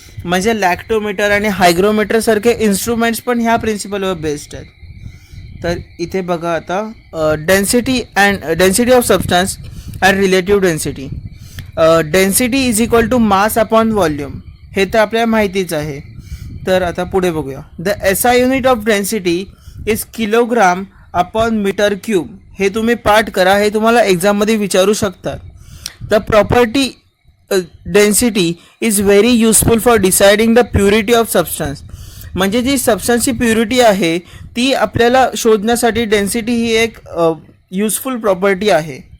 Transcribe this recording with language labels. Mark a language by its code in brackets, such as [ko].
[mr] म्हणजे लॅक्टोमीटर आणि हायग्रोमीटर सारखे इन्स्ट्रुमेंट्स पण ह्या प्रिन्सिपलवर बेस्ड आहेत. तर इथे बघा आता density of substance and relative density. [en] Density is equal to mass upon volume. [mr] हे तर आपल्याला माहितीच आहे. तर आता पुढे बघूया. [en] The SI unit of density is kilogram upon metre cube. [mr] हे तुम्ही पाठ करा. हे तुम्हाला एक्झाममध्ये विचारू शकतात. [en] The property density is very useful for deciding the purity of substance. [mr] म्हणजे जी सबस्टन्सची प्युरिटी आहे ती आपल्याला शोधण्यासाठी डेन्सिटी ही एक युजफुल प्रॉपर्टी आहे.